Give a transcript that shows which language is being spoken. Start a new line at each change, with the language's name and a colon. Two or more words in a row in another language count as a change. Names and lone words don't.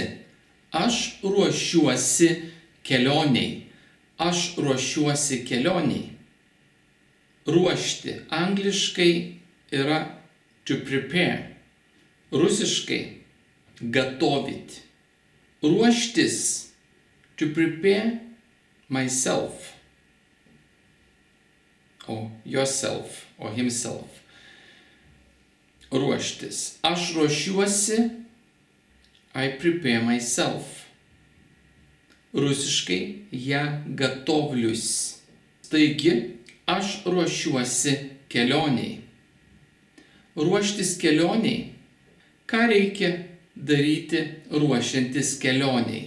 Lithuanian: Aš ruošiuosi kelioniai. Aš ruošiuosi kelioniai. Ruošti angliškai yra
English: to prepare.
Lithuanian: Rusiškai готовить. Ruoštis.
English: To prepare myself. Or yourself. Or himself.
Lithuanian: Ruoštis. Aš ruošiuosi.
English: I prepare myself.
Lithuanian: Rusiškai
Russian: я готовлюсь.
Lithuanian: Taigi, aš ruošiuosi kelioniai. Ruoštis kelioniai. Ką reikia daryti ruošiantis kelioniai?